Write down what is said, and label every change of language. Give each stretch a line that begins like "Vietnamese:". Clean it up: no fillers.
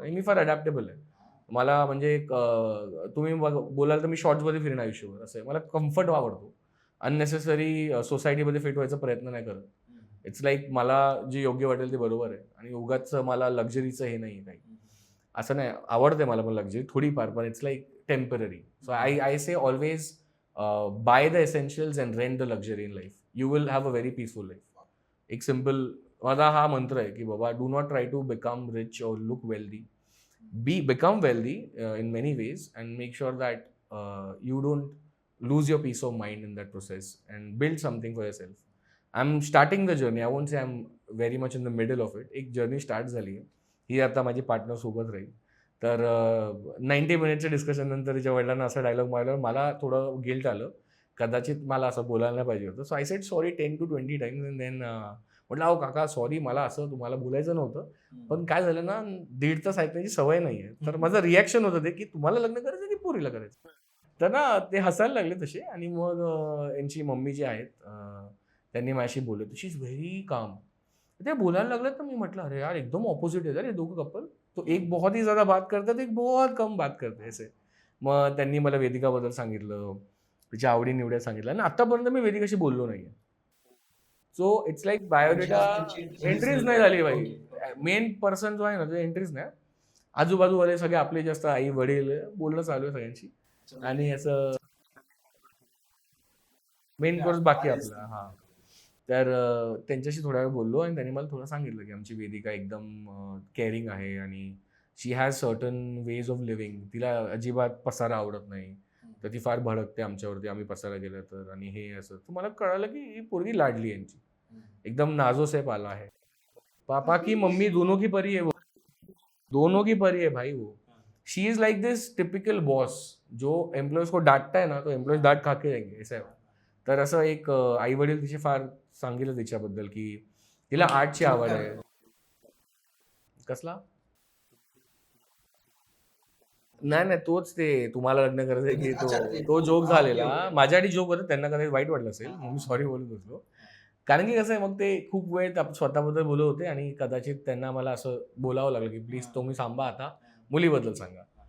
Marathi: आणि मी फार अडॅप्टेबल आहे. मला म्हणजे तुम्ही बोलाल तर मी शॉर्ट्समध्ये फिरणं आयुष्यभर असं आहे. मला कम्फर्ट आवडतो. अननेसेसरी सोसायटीमध्ये फिट व्हायचा प्रयत्न नाही करत. इट्स लाईक मला जे योग्य वाटेल ते बरोबर आहे. आणि उगाच मला लक्झरीचं हे नाही काही असं नाही. आवडते मला पण लक्झरी थोडीफार, पण
English: It's like temporary. So I say always buy the essentials and rent the luxury in life. You will have a very peaceful life.
Marathi: एक सिम्पल माझा हा मंत्र आहे की बाबा,
English: Do not try to become rich और look wealthy. Become wealthy in many ways and make sure that you don't lose your peace of mind in that process and build something for yourself. I'm starting the journey. I won't say I'm very much in the middle of it.
Marathi: एक journey start झाली आहे. ही आता माझी partner सोबत राहील. तर 90 मिनिटच्या discussion नंतर तिच्या वडिलांना असा डायलॉग मारल्यावर मला थोडं गिल्ट आलं. कदाचित मला असं बोलायला नाही पाहिजे होतं.
English: so I said sorry 10 to 20 times and then
Marathi: म्हटलं, अहो काका सॉरी, मला असं तुम्हाला बोलायचं नव्हतं. पण काय झालं ना, 1.5 तास ऐकण्याची सवय नाही आहे. तर माझं रिॲक्शन होतं ते की तुम्हाला लग्न करायचं की पोरीला करायचं. तर ना ते हसायला लागले तसे. आणि मग यांची मम्मी जी आहेत त्यांनी माझ्याशी बोलले,
English: She is very calm.
Marathi: ते बोलायला लागलं तर मी म्हटलं, अरे यार एकदम ऑपोजिट आहे रे दोघं कपल.
Hindi: तो एक बहुत ही ज्यादा बात करता है, एक बहुत कम बात करते हैं ऐसे.
Marathi: मग त्यांनी मला वेदिकाबद्दल सांगितलं, तिच्या आवडी निवड्या सांगितल्या आणि आतापर्यंत मी वेदिकाशी बोललो नाहीये. So it's like biodata entries नाही झाली भाई. मेन पर्सन जो आहे ना, तो एंट्रीज नाही. आजूबाजूवाले सगळे आपले जास्त आई वडील बोलणं चालू आहे सगळ्यांशी. आणि असं मेन कोर्स बाकी आपला. हा. तर त्यांच्याशी थोडा वेळ बोललो आणि त्यांनी मला थोडं सांगितलं की आमची वेदिका एकदम केअरिंग आहे आणि
English: She has certain ways of living.
Marathi: तिला अजिबात पसारा आवडत नाही. तर ती फार भडकते आमच्यावरती आम्ही पसारा गेलं तर. आणि हे असं तर मला कळालं की ही पोरगी लाडली आहे यांची.
Hindi: एकदम नाजो से पाला है. पापा की मम्मी दोनों की परी है वो. दोनों की परी है भाई वो.
English: she is like this typical boss
Hindi: जो एम्प्लॉयज को डांटता है ना, तो एम्प्लॉयज डांट खा के जाएंगे ऐसा है.
Marathi: तर असं एक आई वडील तिचे फार सांगितलं तिच्याबद्दल की तिला आर्टची आवड आहे. कसला? नाही नाही, तोच ते तुम्हाला लग्न करायचं की तो जोक झालेला. माझ्यासाठी जोक होता, त्यांना कदाचित वाईट वाटलं असेल, मग मी सॉरी बोलत होतो. कारण की कसं आहे, मग ते खूप वेळ स्वतःबद्दल बोलत होते आणि कदाचित त्यांना मला असं बोलावं लागलं की प्लीज तुम्ही सांभा आता, मुलीबद्दल सांगा.